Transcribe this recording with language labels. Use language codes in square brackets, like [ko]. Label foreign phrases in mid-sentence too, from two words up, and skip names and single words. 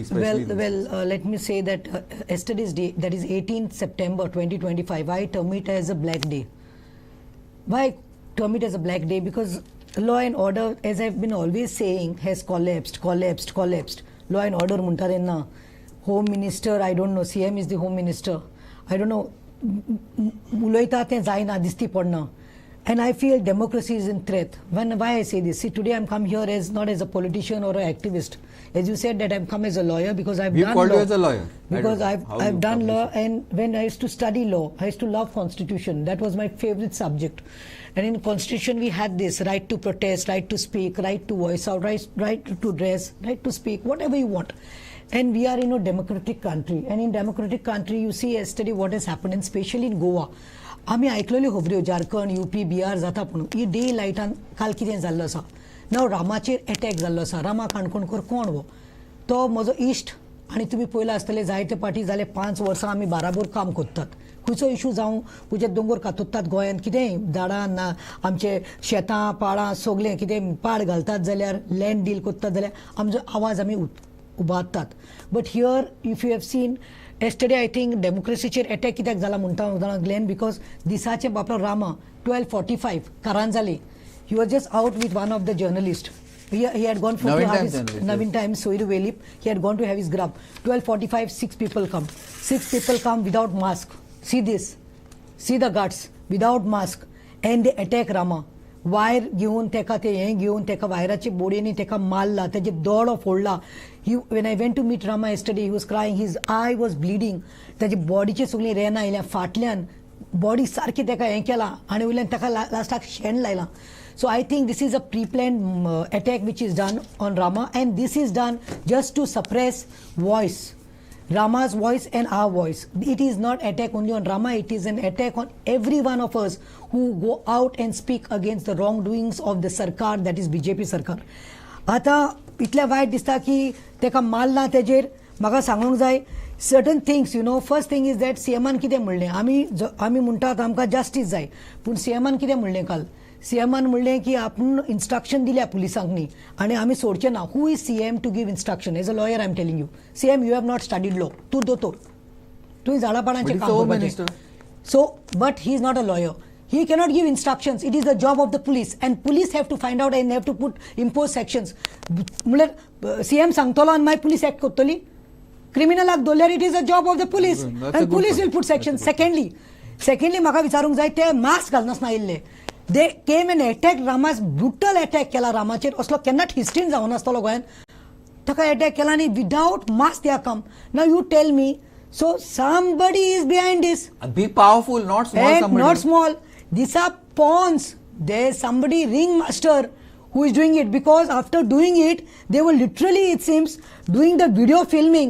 [en] let me say that yesterday's day, that is 18th September 2025, I term it as a black day. Why term it as a black day? Because law and order, as I've been always saying, has collapsed. Law and order muntarenna. Home Minister, I don't know, CM is the Home Minister. I don't know, [kok] uloita te zaina disti podna. [en] And I feel democracy is in threat. Why I say this? See, today I'm come here as not as a politician or an activist. As you said that I've come as a lawyer because I've done law. You as a lawyer? Because I've done law, and when I used to study law, I used to love constitution. That was my favorite subject. And in constitution we had this right to protest, right to speak, right to voice out, right to dress, right to speak, whatever you want. And we are in a democratic country. And in democratic country, you see yesterday what has happened, and especially in Goa. [kok] आम्ही आयकलेली खबऱ्यो झारखंड यूपी बिहार जाता पूण ही डे लायटान काल कितें जाल्लो आसा नाव रामाचेर अटॅक जाल्लो आसा रामा काणकोणकर कोण वो तो म्हजो इश्ट आनी तुमी पळयला आसतले जायते पाटी जाले 5 वर्सां आमी बाराबोर काम करतात खंयचो इशू जावं खंयचे दोंगर कातुतात गोंयांत कितें झाडां ना आमचे शेतां पाळां सगळें कितें पाड घालतात जाल्यार [en] land deal [kok] करतात जाल्यार आमचो आवाज आमी उबारतात [en] But here if you have seen yesterday I think [kok] democracyचेर अटॅक कित्याक जाला म्हणटा ग्लेन बिकॉज दिसाचे बापलो रामा 12:45 कारान जाली [en] he was just out with one of the journalists. He had gone for Navin Times, Soiru Velip. He had gone to have his grub. 12:45, 6 people come. 6 people come without mask. See this. See the guts. Without mask. And they attack Rama. [kok] वायर घेवन तेका ते हें घेवन तेका वायराची बोडयेनी तेका मारला तेजे दोडो फोडला [en] when I went to meet Rama yesterday he was crying, his eye was bleeding, [kok] तेजे बॉडीचे सगळी रेना आयल्या फाटल्यान बॉडी सारकी तेका हें केला आनी वयल्यान तेका लास्टाक शेण लायला. [en] So I think this is a pre-planned attack which is done on Rama, and this is done just to suppress voice. Rama's voice and our voice. It is not attack only on Rama, it is an attack on every one of us who go out and speak against the wrongdoings of the Sarkar, that is BJP Sarkar. [kok] आता इतल्या वायट दिसता की तेका मारला तेजेर म्हाका सांगूंक जाय [en] certain things, first thing is that [kok] सीएमान कितें म्हणलें आमी म्हणटात आमकां जस्टीस जाय पूण सीएमान कितें म्हणलें काल सीएमान म्हणलें की आपण इन्स्ट्रक्शन दिल्या पुलिसांक न्ही आनी आमी सोडचें ना. [en] Who is CM to give instruction? As a lawyer I am telling you, CM you have not studied law. [kok] तूं दोतोर, तुवें झाडापाडांचें काम करपाचें. [en] So, but he is not a lawyer. He cannot give instructions. It is the job of the police, and police have to find out and have to impose sections. CM Sangtola and my police act kotoli. Criminal act dolyar, it is a job of the police, and police will put sections. [kok] Secondly, maka vicharung jay te mask घालनास ना इल्ले. [en] They came and attacked Rama's brutal attack [kok] केला रामाचेर. असलो केन्नाच हिस्ट्रीन जावन आसतलो गोंयान. taka attack केला नी [en] without mask they come. Now you tell me. So somebody is behind this. A big powerful, not small. Somebody. Not small. These are pawns. There's somebody ringmaster who is doing it, because after doing it, they were literally, it seems, doing the video filming.